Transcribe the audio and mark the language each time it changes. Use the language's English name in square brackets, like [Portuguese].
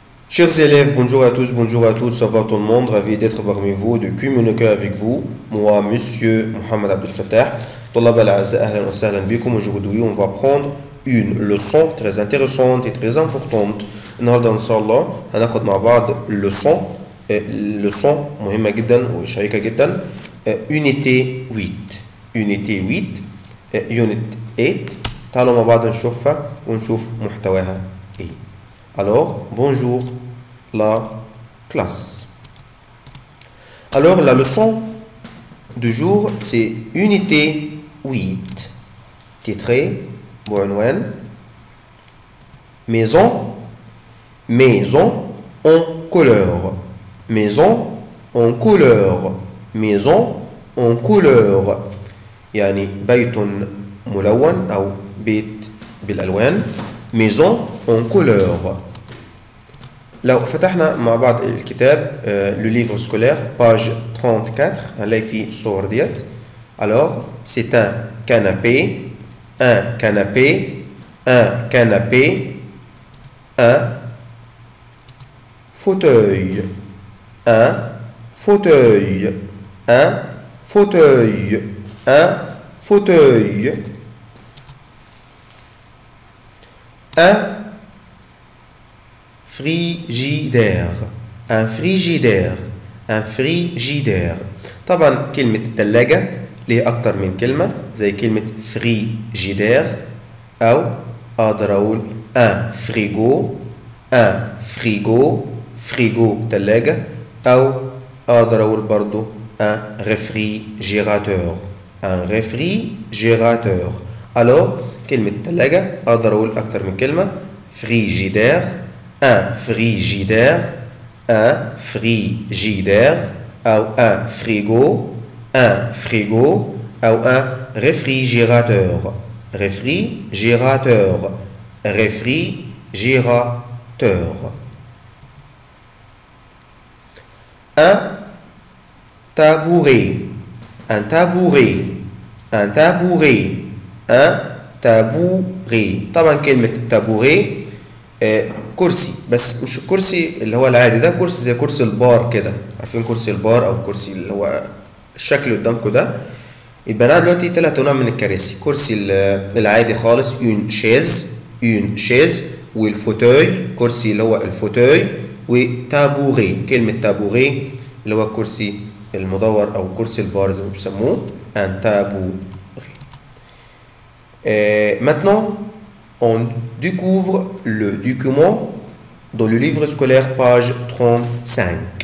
[French] Chers élèves, bonjour à tous, bonjour à toutes, ça va tout le monde, ravi d'être parmi vous, de communiquer avec vous. [Arabic] Moi, monsieur Mohamed Abdel Fattah, طلاب الأعزاء أهلا وسهلا بكم. [French] Aujourd'hui, on va prendre une leçon très intéressante et très importante. [Arabic] النهارده إن شاء الله هناخد مع بعض leçon مهمة جدا وشيقة جدا. [French] Unité 8 Unité 8 [English] Unit 8. [Arabic] تعالوا مع بعض نشوفها ونشوف محتواها إيه. [French] Alors, bonjour la classe. Alors, la leçon du jour, c'est unité 8. Titré, Boanwen. Maison, maison en couleur. Maison en couleur. Maison en couleur. [Arabic] يعني بيت ملون أو بيت بالألوان. [French] Maison en couleur. [Arabic] لو فتحنا مع بعض الكتاب [French] le livre scolaire [Arabic] page 34 هنلاقي فيه الصور ديت. [French] Alors c'est un canapé, un canapé, un canapé, un fauteuil, un fauteuil, un fauteuil, un fauteuil, un frigidaire, un frigidaire, un frigidaire. [Arabic] طبعا كلمة الثلاجة ليه أكتر من كلمة زي كلمة frigidaire أو أقدر أقول [French] un frigo, un frigo, frigo [Arabic] ثلاجة أو أقدر أقول برضو [French] un réfrigérateur, un réfrigérateur. Alors [Arabic] كلمة ثلاجة أقدر أقول أكتر من كلمة [French] frigidaire, un frigidaire, un frigidaire أو un frigo, un frigo أو un réfrigérateur, réfrigérateur, réfrigérateur. Un tabouret, un tabouret, un tabouret, un tabouret. [Arabic] طبعا كلمة tabouret كرسي، بس مش الكرسي اللي هو العادي ده، كرسي زي كرسي البار كده، عارفين كرسي البار او الكرسي اللي هو الشكل قدامكم ده. يبقى انا دلوقتي ثلاث انواع من الكراسي: كرسي العادي خالص [French] une chaise [Arabic] والفوتوي كرسي اللي هو الفوتوي، وتابوغي كلمة تابوغي اللي هو الكرسي المدور او كرسي البار زي ما بيسموه [French] un tabouret. Maintenant on découvre le document dans le livre scolaire page 35.